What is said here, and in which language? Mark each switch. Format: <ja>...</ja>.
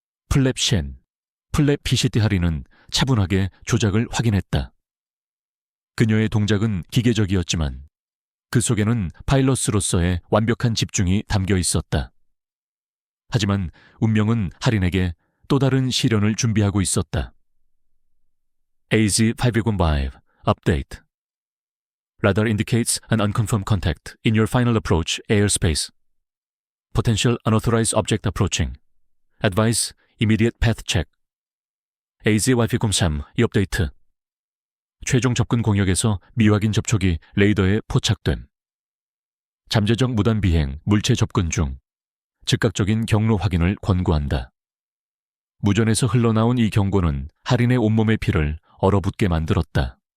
<ko>플랩 쉔, 플랩 PCT 하리는 차분하게 조작을 확인했다. 그녀의 동작은 기계적이었지만 그 속에는 파일럿으로서의 완벽한 집중이 담겨 있었다. 하지만 운명은 하린에게 또 다른 시련을 준비하고 있었다.</ko> <en>AZ-515 Update. Radar indicates an unconfirmed contact in your final approach airspace. Potential unauthorized object approaching. Advise immediate path check.</en> <ko>AZ-515 이 업데이트. 최종 접근 공역에서 미확인 접촉이 레이더에 포착됨. 잠재적 무단 비행, 물체 접근 중. 즉각적인 경로 확인을 권고한다. 무전에서 흘러나온 이 경고는 하린의 온몸의 피를 얼어붙게 만들었다.</ko>